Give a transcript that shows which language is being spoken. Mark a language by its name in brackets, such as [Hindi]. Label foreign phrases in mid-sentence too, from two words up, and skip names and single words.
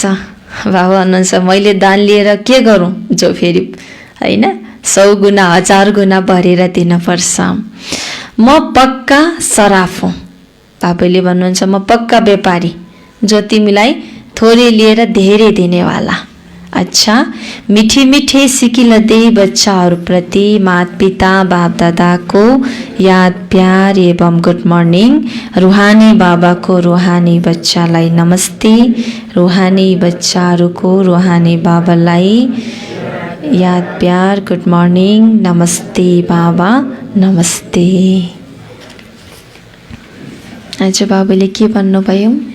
[Nepali] बाबा भन्नुहुन्छ, मैले दान लिएर के गरौँ, जो फेरि हैन 100 गुना 1000 गुना भरेर दिनुपर्छ। म पक्का सराफ हुँ। बाबाले भन्नुहुन्छ, म पक्का व्यापारी, जो तिमीलाई थोरै लिएर धेरै दिनेवाला। अच्छा, [Hindi] मिठी मिठी सिकिलदै [Nepali] बच्चाहरूप्रति माता पिता बाप दादाको याद प्यार एवं [English] good morning. [Nepali] रूहानी बाबाको रूहानी बच्चालाई नमस्ते। रूहानी बच्चाहरूको रूहानी बाबालाई याद प्यार [English] good morning, [Nepali] नमस्ते बाबा, नमस्ते। आज बाबुले के भन्नुभयो?